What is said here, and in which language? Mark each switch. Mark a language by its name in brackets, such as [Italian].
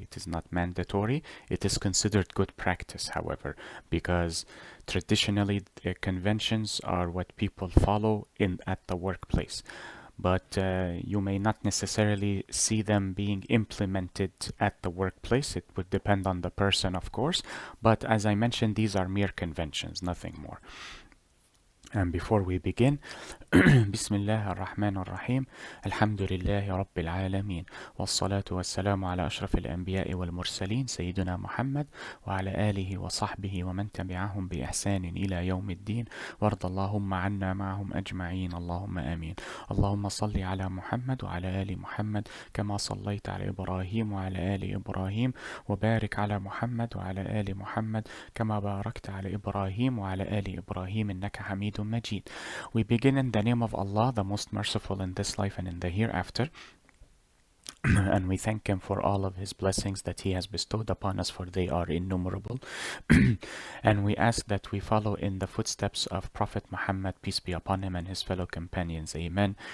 [English] It is not mandatory. It is considered good practice, however, because traditionally conventions are what people follow at the workplace. But you may not necessarily see them being implemented at the workplace. It would depend on the person, of course. But as I mentioned, these are mere conventions, nothing more. And before we begin, [Arabic] بسم الله الرحمن الرحيم الحمد لله رب العالمين والصلاة والسلام على أشرف الأنبياء والمرسلين سيدنا محمد وعلى آله وصحبه ومن تبعهم بإحسان إلى يوم الدين وارض اللهم عنا معهم أجمعين اللهم آمين. اللهم صل على محمد وعلى آل محمد كما صليت على إبراهيم وعلى آل إبراهيم وبارك على محمد وعلى آل محمد كما باركت على إبراهيم وعلى آل إبراهيم إنك حميد مجيد. [English] We begin in the name of Allah, the most merciful in this life and in the hereafter. And we thank Him for all of His blessings that He has bestowed upon us, for they are innumerable. And we ask that we follow in the footsteps of Prophet Muhammad, peace be upon him, and his fellow companions. Amen.